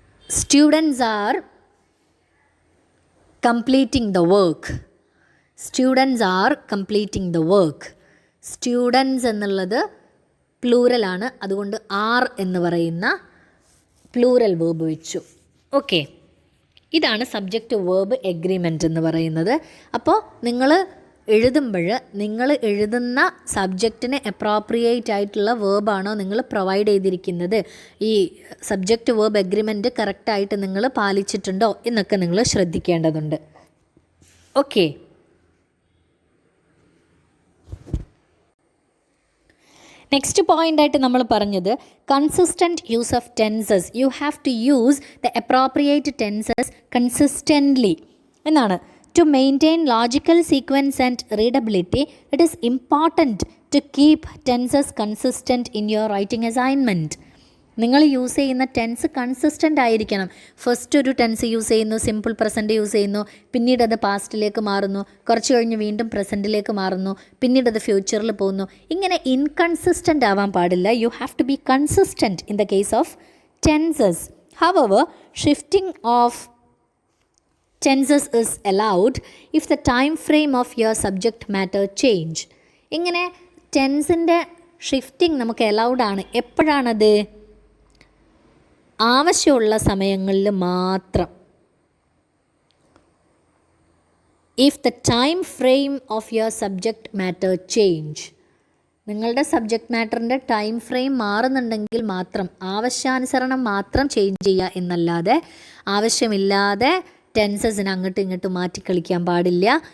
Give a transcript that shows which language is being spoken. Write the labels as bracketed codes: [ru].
[en] Students are completing the work. Students are completing the work. [ml] Students എന്നുള്ളത് പ്ലൂറലാണ്, അതുകൊണ്ട് R എന്ന് പറയുന്ന പ്ലൂറൽ വേർബ് വെച്ചു. ഓക്കെ, ഇതാണ് സബ്ജക്റ്റ് വേർബ് എഗ്രിമെൻ്റ് എന്ന് പറയുന്നത്. അപ്പോൾ നിങ്ങൾ എഴുതുമ്പോൾ നിങ്ങൾ എഴുതുന്ന സബ്ജക്റ്റിന് അപ്രോപ്രിയേറ്റ് ആയിട്ടുള്ള വേർബാണോ നിങ്ങൾ പ്രൊവൈഡ് ചെയ്തിരിക്കുന്നത്, ഈ സബ്ജക്റ്റ് വേർബ് എഗ്രിമെൻറ്റ് കറക്റ്റായിട്ട് നിങ്ങൾ പാലിച്ചിട്ടുണ്ടോ എന്നൊക്കെ നിങ്ങൾ ശ്രദ്ധിക്കേണ്ടതുണ്ട്. ഓക്കെ, നെക്സ്റ്റ് പോയിൻ്റായിട്ട് നമ്മൾ പറഞ്ഞത് [en] Consistent use of tenses. You have to use the appropriate tenses consistently [ml] എന്നാണ്. [en] To maintain logical sequence and readability, it is important to keep tenses consistent in your writing assignment. [ml] നിങ്ങൾ use ചെയ്യുന്ന tense consistent ആയിരിക്കണം. First ഒരു tense use ചെയ്യുന്നു, simple present use ചെയ്യുന്നു, പിന്നീട് അത് പാസ്റ്റിലേക്ക് മാറുന്നു, കുറച്ച് കഴിഞ്ഞ് വീണ്ടും പ്രസൻറ്റിലേക്ക് മാറുന്നു, പിന്നീട് അത് ഫ്യൂച്ചറിൽ പോകുന്നു. ഇങ്ങനെ ഇൻകൺസിസ്റ്റൻ്റ് ആവാൻ പാടില്ല. [en] You have to be consistent in the case of tenses. However, shifting of tenses is allowed if the time frame of your subject matter change. [ml] ഇങ്ങനെ ടെൻസിൻ്റെ ഷിഫ്റ്റിംഗ് നമുക്ക് അലൗഡ് ആണ്. എപ്പോഴാണത്? ആവശ്യമുള്ള സമയങ്ങളിൽ മാത്രം. [en] if the time frame of your subject matter change, [ml] നിങ്ങളുടെ subject മാറ്ററിൻ്റെ time frame മാറുന്നുണ്ടെങ്കിൽ മാത്രം, ആവശ്യാനുസരണം മാത്രം ചേഞ്ച് ചെയ്യുക എന്നല്ലാതെ ആവശ്യമില്ലാതെ ടെൻസസിന് അങ്ങോട്ടും ഇങ്ങോട്ടും മാറ്റിക്കളിക്കാൻ പാടില്ല.